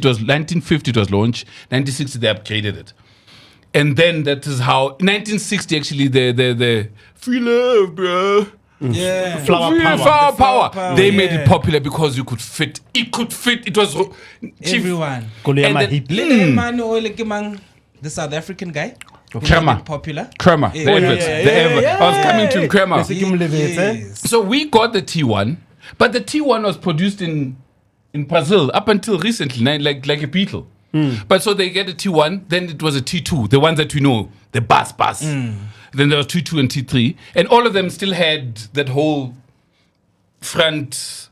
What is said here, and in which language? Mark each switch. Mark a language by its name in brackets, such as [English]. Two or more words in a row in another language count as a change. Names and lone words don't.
[English] 1950. It was launched 1960. They upgraded it, and then that is how 1960 actually the free love, bro. Yeah. Flower power. power, They made yeah. it popular because you could fit. It could fit. It was cheap. Everyone. [Southern Sotho] Koloi ya [English] And then- [Southern Sotho] mahipi. [English] Man, the South African guy. who Kramer. made it popular. Kramer, the adverts, the advert. I was coming to Kramer. [Southern Sotho] Bese ke mo lebetse. [English] Yes. So we got the T1, but the T1 was produced in Brazil up until recently, like a Beetle. But so they get a T1, then it was a T2, the ones that we know, the bus. Then there was T2 and T3, and all of them still had that whole front.